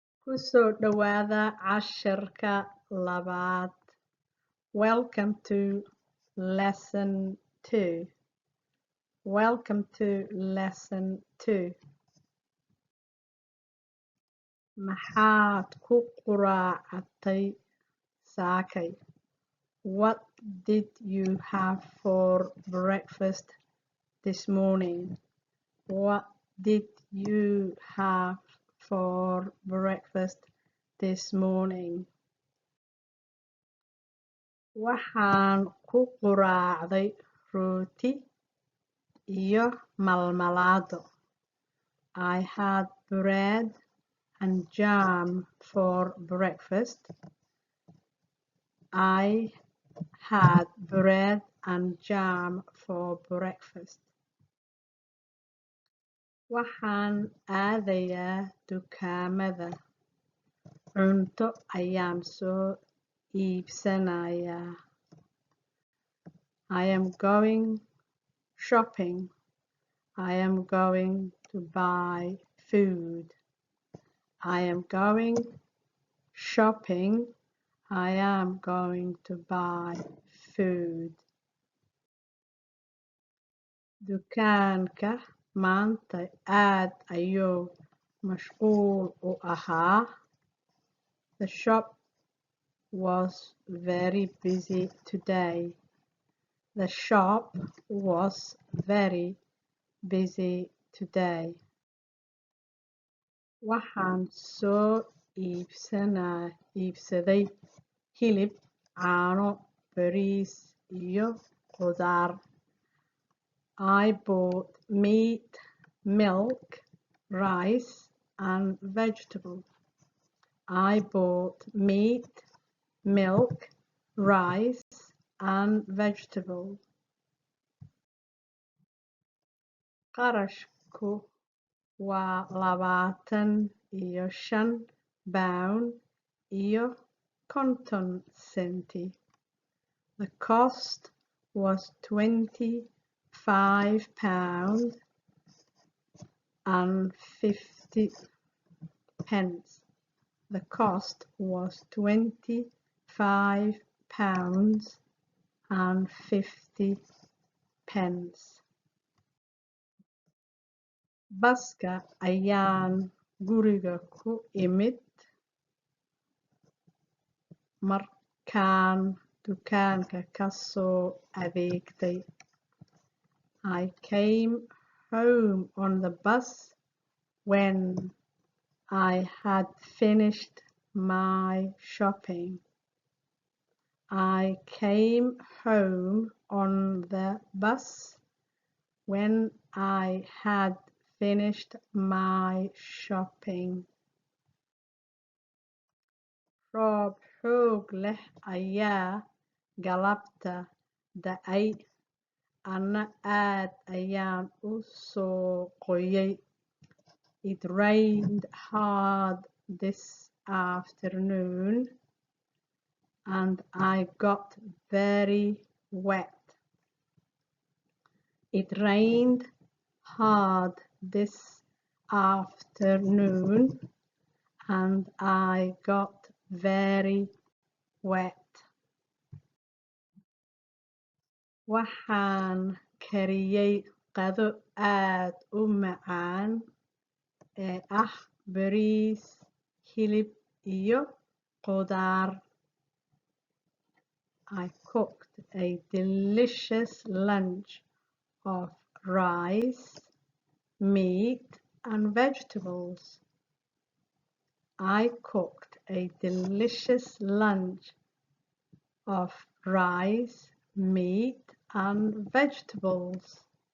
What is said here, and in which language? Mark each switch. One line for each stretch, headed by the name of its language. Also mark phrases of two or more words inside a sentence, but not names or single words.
Somali: Ku soo dhawaada casharka labaad.
English: Welcome to lesson 2. Welcome to lesson 2.
Somali: Maxaad ku quraacatay saakay?
English: What did you have for breakfast this morning? What did you have for breakfast this morning?
Somali: Waxaan ku quraacday rooti iyo malmalaado.
English: I had bread and jam for breakfast. I had bread and jam for breakfast.
Somali: Waxaan aadayaa dukaamada. Cunto ayaan soo iibsanayaa.
English: I am going shopping. I am going to buy food. I am going shopping. I am going to buy food.
Somali: Dukaanka maanta aad ayuu mashquul u ahaa.
English: The shop was very busy today. The shop was very busy today.
Somali: Waxaan soo iibsaday hilib, caano, bariis iyo khudaar.
English: I bought meat, milk, rice and vegetables. I bought meat, milk, rice and vegetables.
Somali: Qarashku waa 25 pound iyo 50 senti.
English: The cost was 25 pound and 50 pence. The cost was 25 pounds and 50 pence.
Somali: Baska ayaan guriga ku imid markaan dukaanka ka soo adeegtay.
English: I came home on the bus when I had finished my shopping. I came home on the bus when I had finished my shopping.
Somali: Roob xoog leh ayaa galabta da'ay. Ana aad ayaan u soo qoyay.
English: It rained hard this afternoon and I got very wet. It rained hard this afternoon and I got very wet.
Somali: Waxaan kariyay qado aad u macaan ee ah bariis, hilib iyo khudaar.
English: I cooked a delicious lunch of rice, meat and vegetables. I cooked a delicious lunch of rice, meat and vegetables.